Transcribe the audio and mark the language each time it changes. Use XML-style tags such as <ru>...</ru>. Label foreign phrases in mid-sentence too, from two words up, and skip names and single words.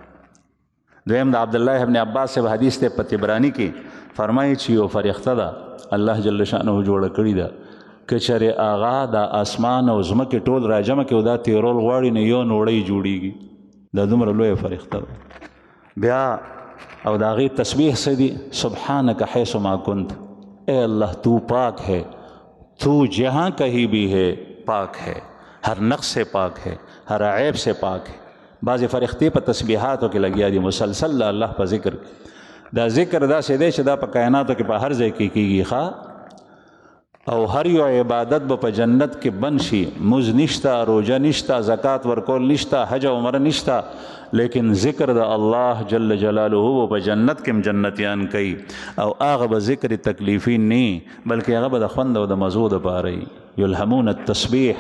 <ps>دویم د عبدالله ابن عباس صاحب حدیث دی په طبراني کې فرمایي چې یو فرښته ده الله جل شانه جوړه کړې ده که چېرې هغه د اسمان او ځمکې ټول راجمع کړي او دا تیرول غواړي نو یو نوړی جوړیږي. دا دومره لویه فرښته ده. بیا او د هغې تسبیح څه دي</ps> <ar>سبحانک حیث ما کنت</ar> <ur>اے اللہ تو پاک ہے تو جہاں کہیں بھی ہے پاک ہے ہر نقص سے پاک ہے ہر عیب سے پاک ہے.</ur> <ps>بعضې فرښتې په تسبیحاتو کې لګیا دي مسلسل د الله په ذکر کې. دا ذکر داسې دی چې دا په کائناتو کې په هر ځای کې کېږي ښه او هر یو عبادت به په جنت کې بند شي. مز نشته روژه نشته زکات ورکول نشته حج او عمره نشته لیکن ذکر د الله جل جلاله په جنت کې هم جنتیان کوي او هغه به ذکر تکلیفي نه بلکې هغه به د خوند او د مزو دپاره</ps> <ar>یلهمون التسبیح.</ar>